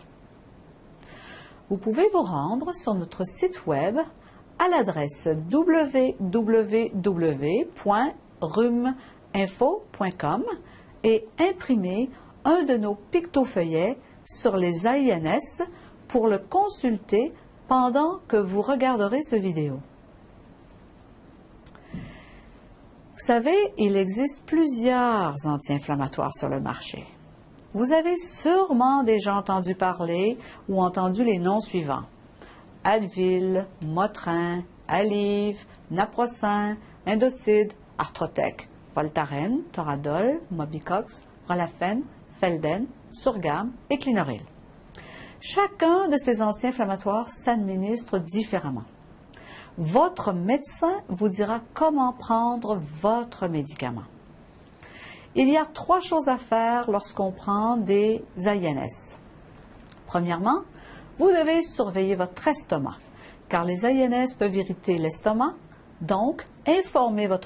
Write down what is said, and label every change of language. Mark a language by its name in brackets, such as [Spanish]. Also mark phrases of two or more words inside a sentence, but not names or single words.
[French] Vous pouvez vous rendre sur notre site web à l'adresse www.rhuminfo.com et imprimer un de nos pictofeuillets sur les AINS pour le consulter pendant que vous regarderez cette vidéo. Vous savez, il existe plusieurs anti-inflammatoires sur le marché. Vous avez sûrement déjà entendu parler ou entendu les noms suivants: Advil, Motrin, Aleve, Naprosyn, Indocid, Arthrotec, Voltaren, Toradol, Mobicox, Rolafen, Felden, Surgam et Clinoril. Chacun de ces anti-inflammatoires s'administre différemment. Votre médecin vous dira comment prendre votre médicament. Il y a 3 choses à faire lorsqu'on prend des AINS. Premièrement, vous devez surveiller votre estomac, car les AINS peuvent irriter l'estomac, donc informez votre